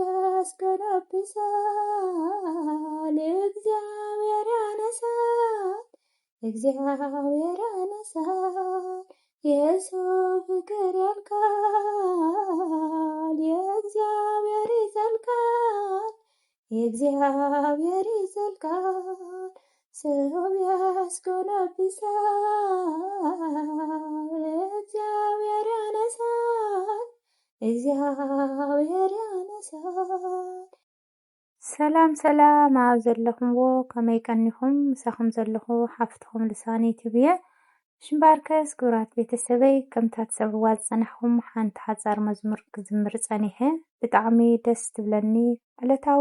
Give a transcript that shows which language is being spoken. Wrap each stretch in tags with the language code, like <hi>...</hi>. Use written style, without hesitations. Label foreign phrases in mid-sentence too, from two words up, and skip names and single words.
<am>ያስገነብሳል፣ እግዚአብሔር ያነሳል፣ እግዚአብሔር ያነሳል። የሰው ፍቅር ያልቃል፣ የእግዚአብሔር ይዘልቃል፣ የእግዚአብሔር ይዘልቃል። ሰው ያስገነብሳል፣ እግዚአብሔር ያነሳል፣ እግዚአብሔር ያነሳል።</am> <ti>ሰላም ሰላም ኣብ ዘለኹምዎ ከመይ ቀኒኹም ምሳኹም ዘለኹ ሓፍትኹም ልሳኒ ትብየ ሽምባርከስ ክብራት ቤተሰበይ ከምታት ሰብዋ ዝፀናሕኩም ሓንቲ ሓፃር መዝሙር ክዝምር ፀኒሐ ብጣዕሚ ደስ ትብለኒ ዕለታዊ</ti>